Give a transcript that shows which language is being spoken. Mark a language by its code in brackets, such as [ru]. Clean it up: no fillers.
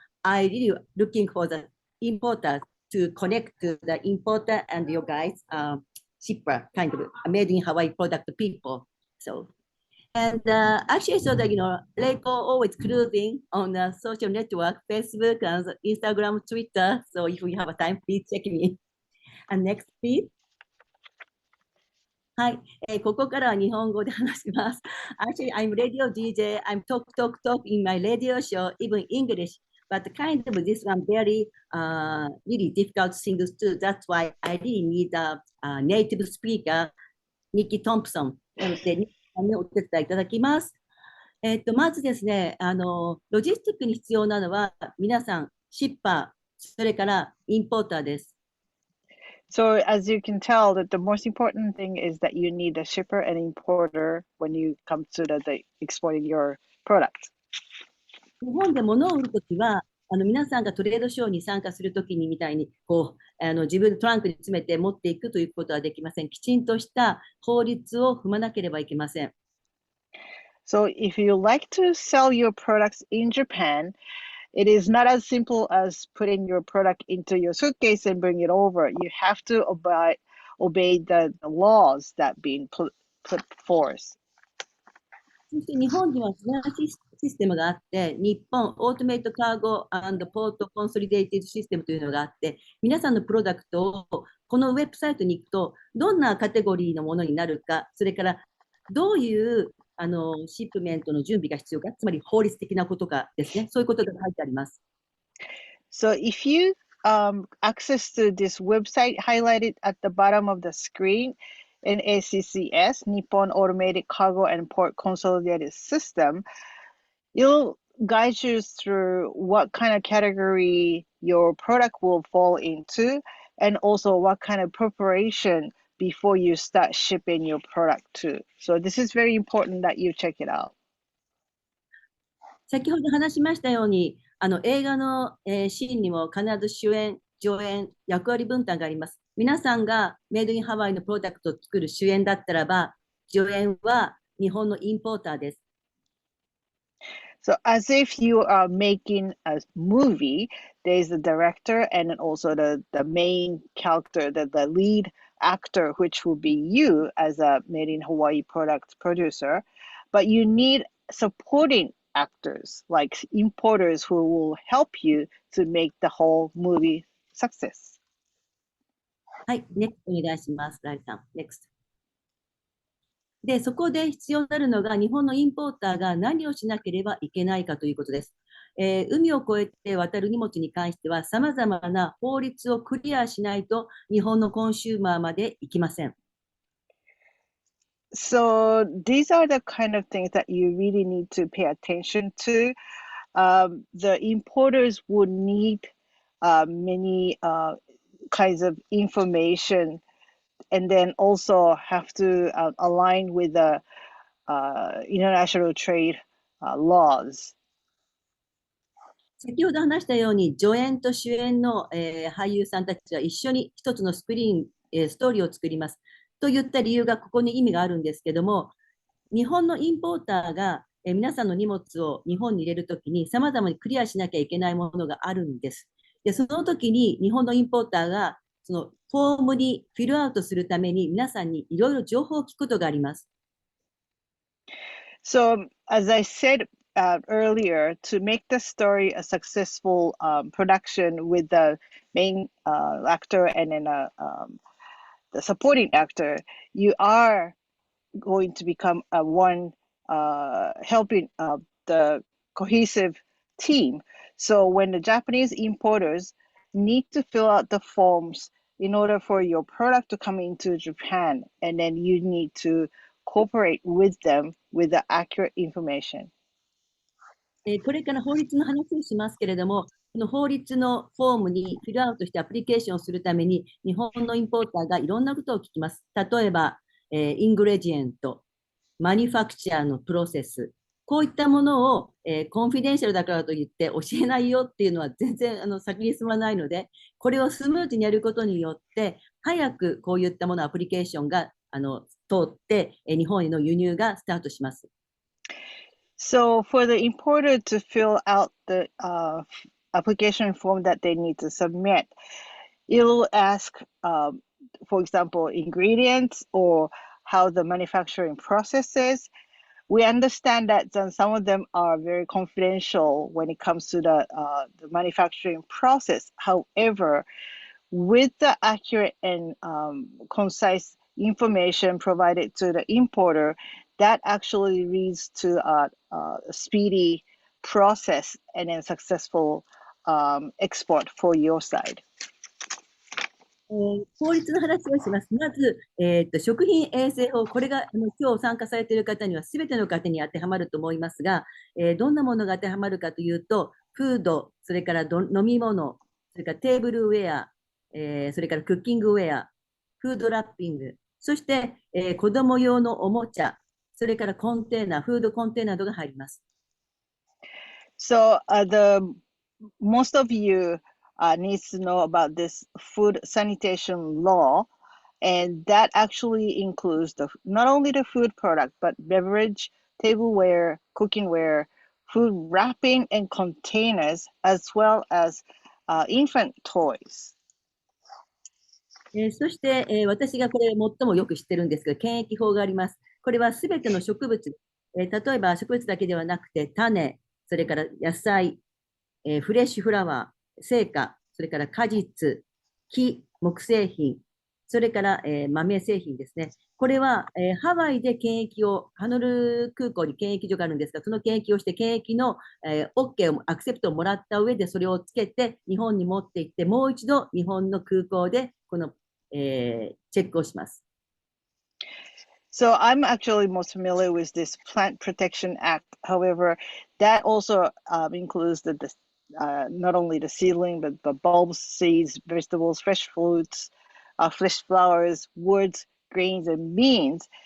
[en] I really looking for the importer to connect to the importer and your guys, shipper, kind of made in Hawaii product people. So, and actually, so that, Reiko always cruising on the social network, Facebook and Instagram, Twitter. So if you have a time, please check me. And next, please. [ja] はい、ここからは日本語で話します。 [en] Actually, I'm radio DJ. I'm talk in my radio show, even English. But kind of this one very really difficult things too. That's why I really need a native speaker, Nikki Thompson. [ja] なので、お手伝いいただきます。まずですね、ロジスティックに必要なのは、皆さん、シッパー、それからインポーターです。 [en] So as you can tell, that the most important thing is that you need a shipper and importer when you come to the exporting your product. [ja] 日本で物を売るときは、皆さんがトレードショーに参加するときにみたいに自分でトランクに詰めて持っていくということはできません。きちんとした法律を踏まなければいけません。 [en] So if you like to sell your products in Japan, it is not as simple as putting your product into your suitcase and bring it over. You have to obey the laws that being put forth. [ja] そして日本には素晴らしいシステムがあって、日本オートメイトカーゴ&ポートコンソリデイティドシステムというのがあって、皆さんのプロダクトをこのウェブサイトに行くと、どんなカテゴリーのものになるか、それからどういうシップメントの準備が必要か、つまり法律的なことかですね、そういうことが書いてあります。 [en] So if you access to this website highlighted at the bottom of the screen, NACCS, Nippon Automated Cargo and Port Consolidated System, it'll guide you through what kind of category your product will fall into, and also what kind of preparation before you start shipping your product to. So this is very important that you check it out. [ja] 先ほど話しましたように、映画の、シーンにも必ず主演、助演、役割分担があります。皆さんがメイドインハワイのプロダクトを作る主演だったらば、助演は日本のインポーターです。 [en] So as if you are making a movie, there's the director and also the main character, the lead actor, which will be you as a made in Hawaii product producer. But you need supporting actors like importers who will help you to make the whole movie success. [ja] はい、ネクストお願いします。ライさん、ネクスト。で、そこで必要になるのが、日本のインポーターが何をしなければいけないかということです。海を越えて渡る荷物に関しては、さまざまな法律をクリアしないと、日本のコンシューマーまで行きません。 [en] So these are the kind of things that you really need to pay attention to. The importers would need many kinds of information, and then also have to align with the international trade laws. [ja] 先ほど話したように、助演と主演の、俳優さんたちは一緒に一つのストーリーを作ります。と言った理由がここに意味があるんですけども、日本のインポーターが、皆さんの荷物を日本に入れるときに様々にクリアしなきゃいけないものがあるんです。で、その時に日本のインポーターがそのフォームにフィルアウトするために皆さんにいろいろ情報を聞くことがあります。 [en] So as I said earlier, to make the story a successful production with the main actor and then the supporting actor, you are going to become one helping the cohesive team. So when the Japanese importers need to fill out the forms in order for your product to come into Japan, and then you need to cooperate with them with the accurate information. [ja] これから法律の話をしますけれども、この法律のフォームにフィルアウトしてアプリケーションをするために、日本のインポーターがいろんなことを聞きます。例えば、イングレジエント、マニュファクチャーのプロセス、こういったものを、コンフィデンシャルだからといって教えないよっていうのは全然先に進まないので、これをスムーズにやることによって、早くこういったもの、アプリケーションが通って、日本への輸入がスタートします。 [en] So for the importer to fill out the application form that they need to submit, it'll ask, for example, ingredients or how the manufacturing process is. We understand that some of them are very confidential when it comes to the manufacturing process. However, with the accurate and concise information provided to the importer, that actually leads to a speedy process and a successful export for your side. [ja] 法律の話をします。まず、食品衛生法、これが今日参加されている方には、すべての方に当てはまると思いますが、どんなものが当てはまるかというと、フード、それから飲み物、それからテーブルウェア、それからクッキングウェア、フードラッピング、そして、子供用のおもちゃ、それからコンテーナー、フードコンテーナーなどが入ります。 [en] So most of you needs to know about this food sanitation law, and that actually includes not only the food product, but beverage, tableware, cookingware, food wrapping and containers, as well as infant toys. [ja] そして、私がこれ最もよく知ってるんですが、検疫法があります。これはすべての植物、例えば植物だけではなくて、種、それから野菜、フレッシュフラワー、成果、それから果実、木、木製品、それから、豆製品ですね。これは、ハワイで検疫を、ハノル空港に検疫所があるんですが、その検疫をして、検疫の、OK を、アクセプトをもらった上で、それをつけて、日本に持って行って、もう一度日本の空港で、この、チェックをします。 [en] So I'm actually most familiar with this Plant Protection Act. However, that also includes not only the seedling, but the bulbs, seeds, vegetables, fresh fruits, fresh flowers, woods, grains, and beans.